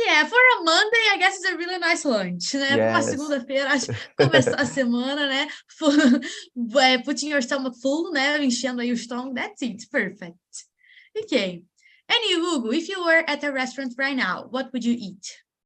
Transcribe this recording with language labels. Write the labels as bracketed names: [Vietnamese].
[English] Yeah, for a Monday, I guess it's a really nice lunch, né? [Portuguese] Para uma [English] Yes. [Portuguese] segunda-feira, acho que começar a semana, né? [English] Putting your stomach full, né? [Portuguese] Enchendo aí o estômago, [English] that's it. Perfect. Okay. And you, Hugo, if you were at a restaurant right now, what would you eat?